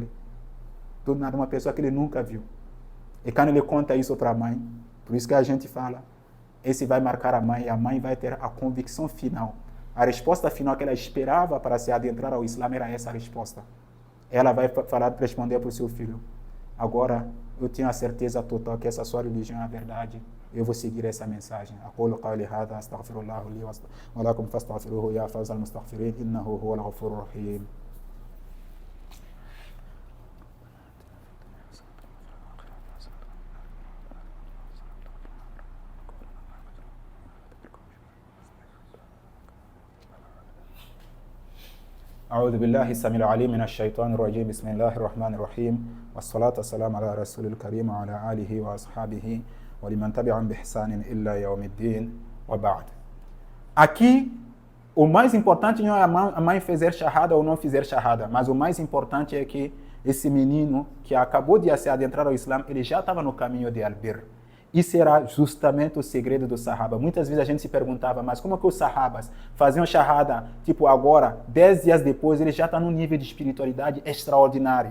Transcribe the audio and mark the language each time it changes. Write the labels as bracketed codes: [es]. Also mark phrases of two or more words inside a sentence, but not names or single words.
[pt] Do nada, uma pessoa que ele nunca viu. E quando ele conta isso para a mãe, por isso que a gente fala, esse vai marcar a mãe e a mãe vai ter a convicção final. A resposta final que ela esperava para se adentrar ao Islã era essa resposta. Ela vai responder para o seu filho, agora eu tenho a certeza total que essa sua religião é a verdade. Eu vou seguir essa mensagem. [ar] أقول قولي هذا أستغفر الله لي ولكم فاستغفروه يا فوز المستغفرين إنه هو الغفور الرحيم. أعوذ بالله السميع العليم من الشيطان الرجيم بسم الله الرحمن الرحيم والصلاة والسلام على رسول الكريم وعلى آله وأصحابه ولمن تبعهم بإحسان إلى يوم الدين وبعد. [pt] Aqui, o mais importante não é a mãe fazer shahada ou não fazer shahada, mas o mais importante é que esse menino que acabou de se adentrar ao Islã, ele já estava no caminho de Al-Bir. Isso era justamente o segredo do Sahaba. Muitas vezes a gente se perguntava, mas como é que os Sahabas faziam shahada, tipo agora, 10 dias depois, eles já estão num nível de espiritualidade extraordinário.